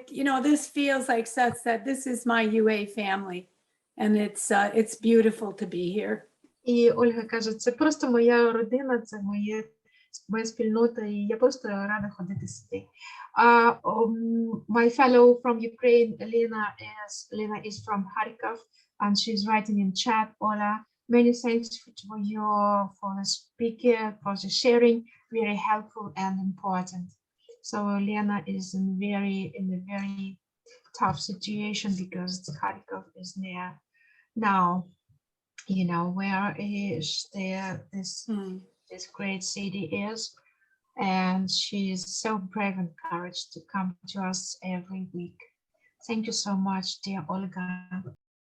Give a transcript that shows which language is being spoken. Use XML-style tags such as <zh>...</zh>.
<en>You know, this feels like Seth said, this is my UA family, and it's beautiful to be here.</en> <uk>І Ольга каже, це просто моя родина, це моя спільнота, і я просто рада ходити сюди.</uk> <en>My fellow from Ukraine, Lena is from Kharkov, and she's writing in chat, Ola, many thanks for the speaker, for the sharing, very helpful and important. So Lena is in a very tough situation because Kharkov is near now, you know, where this great city is, and she is so brave and courage to come to us every week. Thank you so much, dear Olga.</en>